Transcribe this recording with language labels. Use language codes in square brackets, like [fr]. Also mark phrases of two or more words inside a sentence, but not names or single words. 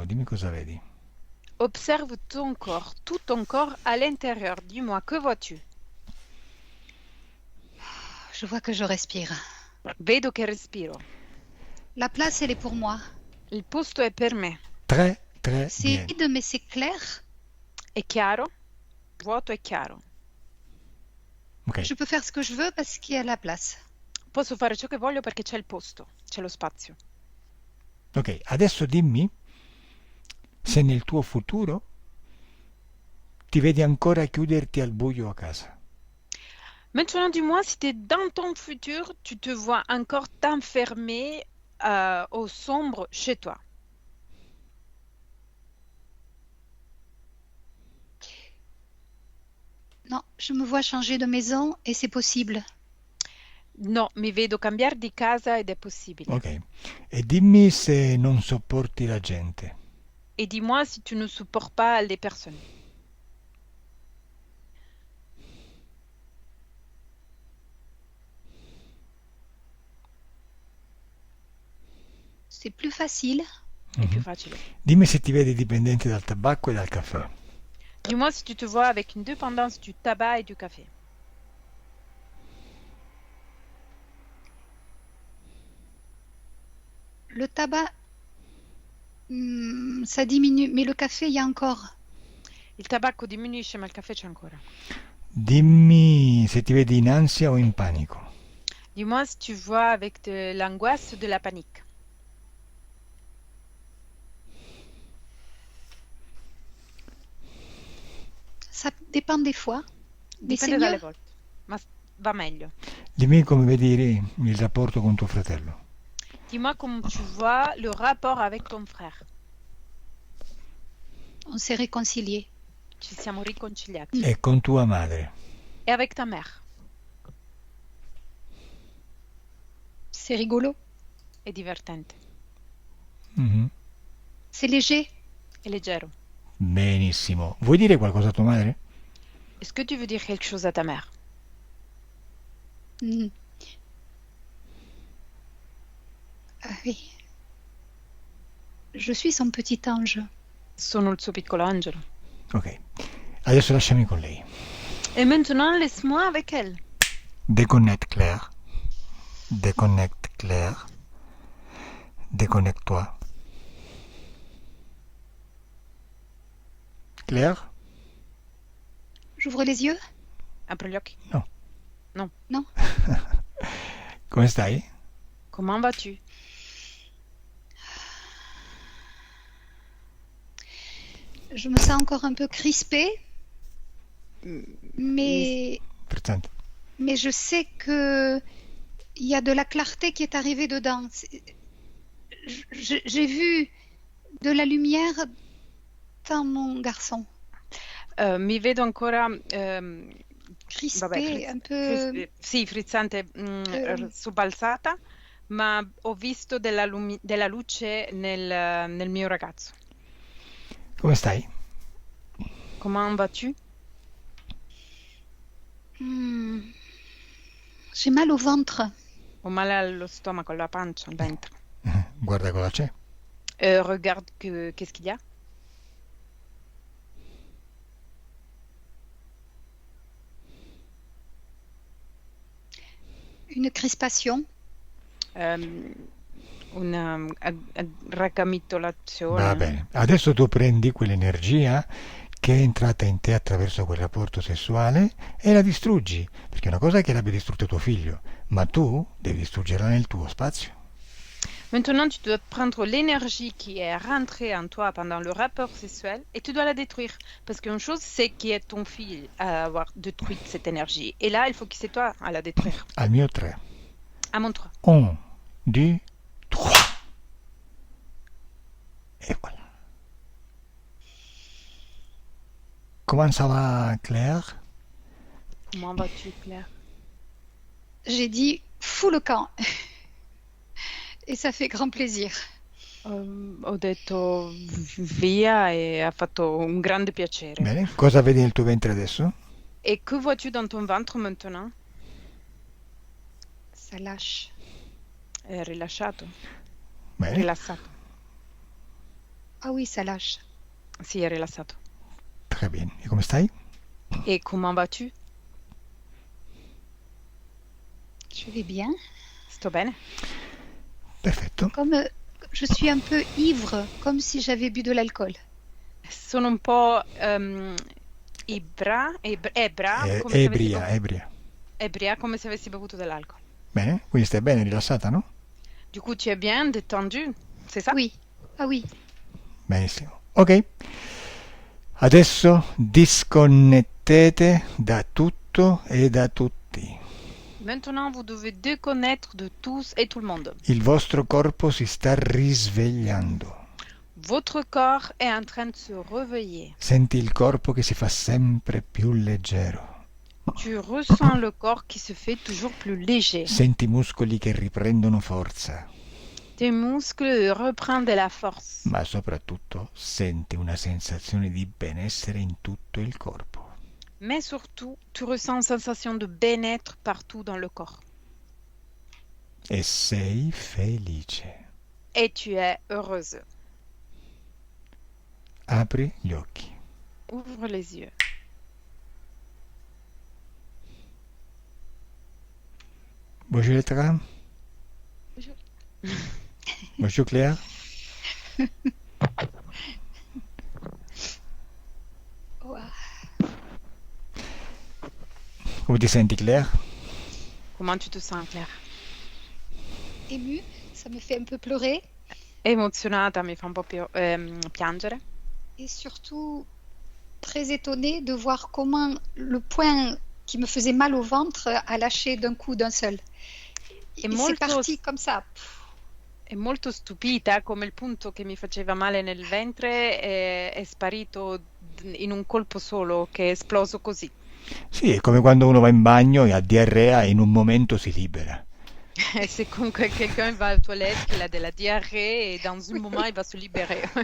[it] Dimmi cosa vedi. [fr] Observe tout ton corps à l'intérieur. Dis-moi, que vois-tu? Je vois que je respire. [it] Vedo che respiro. [fr] La place, elle est pour moi. [it] Il posto è per me. [fr] Très, très C'est bien. vide, mais c'est clair. [it] È chiaro? Vuoto e chiaro. Ok. [fr] Je peux faire ce que je veux parce qu'il y a la place. [it] Posso fare ciò che voglio perché c'è il posto, c'è lo spazio. Ok, adesso dimmi se nel tuo futuro ti vedi ancora chiuderti al buio a casa. [fr] Maintenant, dis-moi si dans ton futur, tu te vois encore t'enfermer au sombre chez toi. Non, je me vois changer de maison et c'est possible. [it] No, mi vedo cambiare di casa ed è possibile. Ok. E dimmi se non sopporti la gente. [fr] Et dis-moi si tu ne supportes pas les personnes. C'est plus facile. [it] È più Mhm. facile. Dimmi se ti vedi dipendente dal tabacco e dal caffè. [fr] Dis-moi si tu te vois avec une dépendance du tabac et du café. Le tabac, ça diminue, mais le café, il y a encore. [it] Il tabacco diminuisce, ma il caffè c'è ancora. Dimmi se ti vedi in ansia o in panico. [fr] Dis-moi si tu vois avec de l'angoisse ou de la panique. Ça dépend des fois. Mais c'est [it] Dipende dalle [fr] mieux. [it] volte, ma va meglio. Dimmi come vedi il rapporto con tuo fratello. [fr] Dis-moi comment tu vois le rapport avec ton frère. On s'est réconciliés. [it] Ci siamo riconciliati. E con tua madre. [fr] Et avec ta mère. C'est rigolo. [it] È divertente. Mhm. [fr] C'est léger. [it] È leggero. Benissimo. Vuoi dire qualcosa a tua madre? [fr] Est-ce que tu veux dire quelque chose à ta mère? Hmm. Ah oui. Je suis son petit ange. [it] Sono il suo piccolo angelo. Ok. Adesso lasciami con lei. [fr] Et maintenant, laisse-moi avec elle. Déconnecte Claire. Déconnecte Claire. Déconnecte-toi. Claire? J'ouvre les yeux? [it] Apri gli occhi. No. No. [fr] Non. [it] Come stai? [fr] Comment vas-tu? Je me sens encore un peu crispée, mais [it] Frizzante. [fr] je sais que il y a de la clarté qui est arrivée dedans. J'ai vu de la lumière dans mon garçon. [it] Mi vedo ancora [fr] Crispé, un peu. [it] sì, frizzante, sobbalzata, ma ho visto della luce nel mio ragazzo. Come stai? [fr] Comment vas-tu? J'ai mal au ventre. [it] Ho male allo stomaco, alla pancia, al ventre. Guarda cosa c'è. [fr] Regarde qu'est-ce qu'il y a. Une crispation. [it] Una raccamitolazione. Va bene. Adesso tu prendi quell'energia che è entrata in te attraverso quel rapporto sessuale e la distruggi, perché una cosa è che l'abbia distrutto tuo figlio, ma tu devi distruggerla nel tuo spazio. [fr] Maintenant, tu dois prendre l'énergie qui est rentrée en toi pendant le rapport sexuel et tu dois la détruire. Parce qu'une chose, c'est qu'il y a ton fils à avoir détruit cette énergie. Et là, il faut que c'est toi à la détruire. [it] Al mio 3. [fr] À mon 3. 1, 2, 3. Et voilà. Comment ça va, Claire? Comment vas-tu, Claire? J'ai dit fous le camp. Et ça fait grand plaisir. [it] Ho detto via e ha fatto un grande piacere. Bene. Cosa vedi nel tuo ventre adesso? [fr] Et que vois-tu dans ton ventre maintenant? Ça lâche. [it] È rilasciato? Bene. Rilassato. [fr] Ah oui, ça lâche. [it] Sì, è rilassato. [fr] Très bien. [it] E come stai? [fr] Et comment vas-tu? Je vais bien. [it] Sto bene. Perfetto. [fr] Comme je suis un peu ivre, comme si j'avais bu de l'alcool. [it] Sono un po' ebra, come se avessi Ebria. come se avessi bevuto dell'alcol. Bene, quindi stai bene, rilassata, no? [fr] Du coup, tu es bien détendu, c'est ça? Oui. Ah oui. [it] Benissimo. Ok. Adesso disconnettete da tutto e da tutti. [fr] Maintenant, vous devez déconnecter de tous et tout le monde. [it] Il vostro corpo si sta risvegliando. [fr] Votre corps est en train de se réveiller. [it] Senti il corpo che si fa sempre più leggero. [fr] Tu ressens le corps qui se fait toujours plus léger. [it] Senti i muscoli che riprendono forza. [fr] Tes muscles reprennent de la force. [it] Ma soprattutto senti una sensazione di benessere in tutto il corpo. [fr] Mais surtout, tu ressens une sensation de bien-être partout dans le corps. [it] E sei felice. [fr] Et tu es heureuse. [it] Apri gli occhi. [fr] Ouvre les yeux. Bonjour Letra. Bonjour. Bonjour Claire. Wow. [it] Come ti senti Claire? [fr] Comment tu te sens, Claire? Émue, ça me fait un peu pleurer. [it] Emozionata, mi fa un po' piangere. [fr] Et surtout, très étonnée de voir comment le point qui me faisait mal au ventre a lâché d'un coup d'un seul. Et c'est [it] molto- [fr] parti comme ça. [it] È molto stupita come il punto che mi faceva male nel ventre è sparito in un colpo solo, che è esploso così. Sì, è come quando uno va in bagno e ha diarrea e in un momento si libera. [fr] C'est comme quand quelqu'un va aux toilettes, qu'il a de la diarrhée et dans un moment il va se libérer.